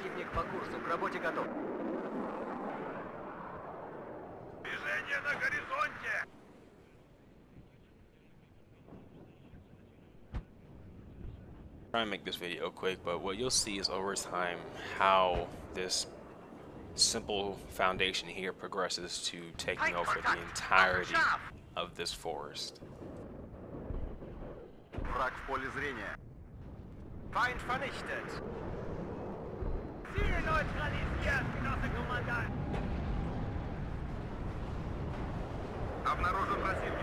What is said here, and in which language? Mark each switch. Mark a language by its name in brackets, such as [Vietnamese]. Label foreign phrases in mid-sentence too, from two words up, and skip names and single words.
[English] Try and make this video quick, but what you'll see is over time how this simple foundation here progresses to taking over the entirety of this forest. [Russian] Враг в поле зрения. [German] Feind vernichtet. Ziel neutralisiert, Genosse Kommandant. [Russian] Обнаружен противник.